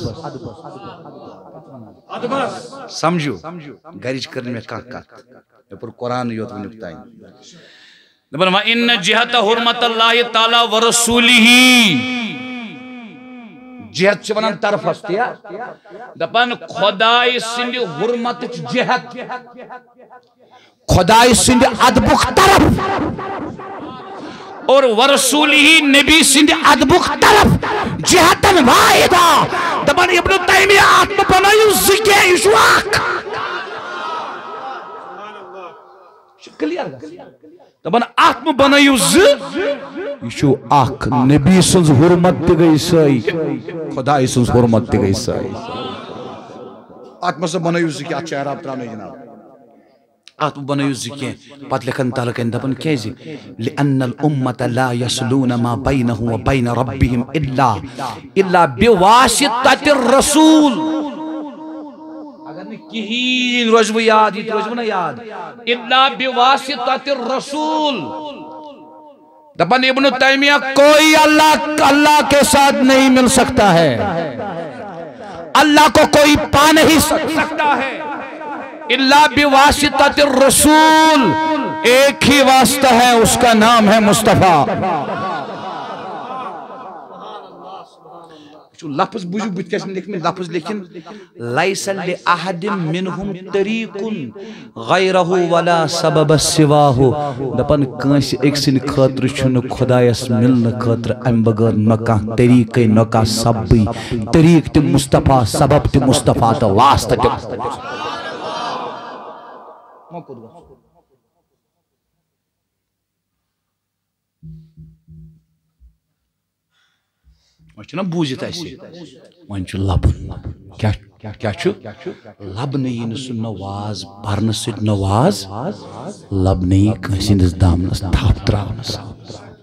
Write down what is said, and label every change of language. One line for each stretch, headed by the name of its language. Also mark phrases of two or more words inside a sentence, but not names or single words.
Kashmiri: سمجھو گرِچ کٔر نہٕ مےٚ کانٛہہ کتھ مےٚ پوٚر قرآنٕے یوت وٕنیُک تانۍ دپان
Arabic: وَإِنَّ جِہَتَ حُرمَتَ اللہِ تعالیٰ وَرَسوٗلِهِ
Kashmiri: جہت چھِ وَنان طرفس تیا دپان خۄداے سٕنٛدِ حُرمتٕچ جہت خۄداے سٕنٛدِ ادبُک طرف اور ورسوٗلِهِ نبی سٕنٛدِ ادبُک طرف جہتن واحدہ دپان ابن تیمیہ اتھ مہٕ بنٲیِو زٕ کینٛہہ یہِ چھُ اکھ کلیئر دپان اتھ مہٕ بنٲیِو زٕ یہِ چھُ اکھ نبی سٕنٛز حُرمت تہِ گٔے سۄے خۄداے سٕنٛز حُرمت تہِ گٔے سۄے اتھ مہ سا بنٲیِو زٕ کینٛہہ اتھ چھِ اعراب ترٛاونٕے جناب اتھ مہ بنٲیِو زٕ کینٛہہ پتہٕ لیکھان تلہٕ کَنہِ دپان کیٛازِ
Arabic: لِأَنَّ الْأُمَّةَ لَا يَصْلُونَ مَا بَيْنَهُ وَبَيْنَ رَبِّهِمْ إِلَّا بِوَاسِطَةِ الرَّسُولِ
Kashmiri: اگر نہٕ کِہیٖنۍ روزِ وۄنۍ یاد یہِ تہِ روزِ وۄنۍ نا یاد
Arabic: إِلَّا بِوَاسِطَةِ الرَّسُولِ
Urdu: دپان ابن تیمیہ کوئی اللہ کے ساتھ نہیں مل سکتا ہے اللہ کو کوئی پا نہیں سکتا ہے اللہ
Arabic: بواسطۃ الرسول
Urdu: ایک ہی واسطہ ہے اس کا نام ہے مصطفیٰ
Kashmiri: لفظ بوجھو بت کیس
Urdu: میں لکھیں لفظ لکھیں
Arabic: لیس لأحد منہم طریق غیرہ ولا سبب سواہ
Kashmiri: دپن کانس ایک سن خاطر چھن خدایس ملن خاطر ام بغیر نہ کانٛہہ طریقے نہ کانٛہہ سببی طریق تہِ مصطفیٰ سبب تہِ مصطفیٰ تہٕ واسطہ تہِ وۄنۍ چھُنہ بوٗزِتھ اَسہِ وۄنۍ چھُ لبُن کیٛاہ چھُ لبنہٕ یی نہٕ سُہ نواز پرنہٕ سۭتۍ نواز لبنہٕ یی کٲنٛسہِ ہٕنٛدِس دامنس تھپھ ترٛاونہٕ سۭتۍ